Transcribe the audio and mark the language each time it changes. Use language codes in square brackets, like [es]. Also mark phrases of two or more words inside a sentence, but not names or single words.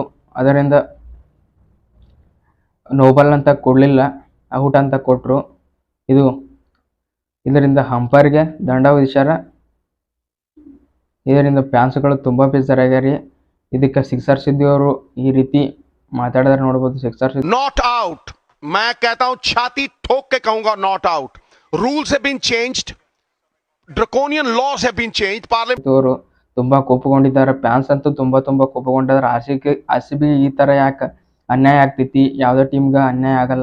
[kn] ಅದರಿಂದ ನೋಬಾಲ್ ಅಂತ ಕೊಡಲಿಲ್ಲ, ಔಟ್ ಅಂತ ಕೊಟ್ಟರು. ಇದರಿಂದ ಅಂಪೈರ್ಗೆ ದಂಡ ವಿಧಿಸ್ಯಾರ. ಇದರಿಂದ ಫ್ಯಾನ್ಸ್ಗಳು ತುಂಬ ಬೇಜಾರಾಗ್ಯಾರಿ. ಇದಕ್ಕೆ ಸಿಕ್ಸರ್ ಸಿದ್ದು ಅವರು ಈ ರೀತಿ ಮಾತಾಡಿದ್ರೆ ನೋಡ್ಬೋದು. ಸಿಕ್ಸರ್ [en] not out, [hi] मैं कहता हूं छाती ठोक के कहूंगा [en] not out. Rules have been changed, draconian laws have been changed. पार्लियामेंट [kn] ಅವರು ತುಂಬಾ ಕೋಪಗೊಂಡಿದ್ದಾರೆ. ಫ್ಯಾನ್ಸ್ ಅಂತೂ ತುಂಬಾ ಕೋಪಗೊಂಡಿದ್ದಾರೆ. RCB ಈ ತರ ಯಾಕೆ ಅನ್ಯಾಯ ಆಗ್ತೈತಿ, ಯಾವುದೇ ಟೀಮ್ಗೆ ಅನ್ಯಾಯ ಆಗಲ್ಲ.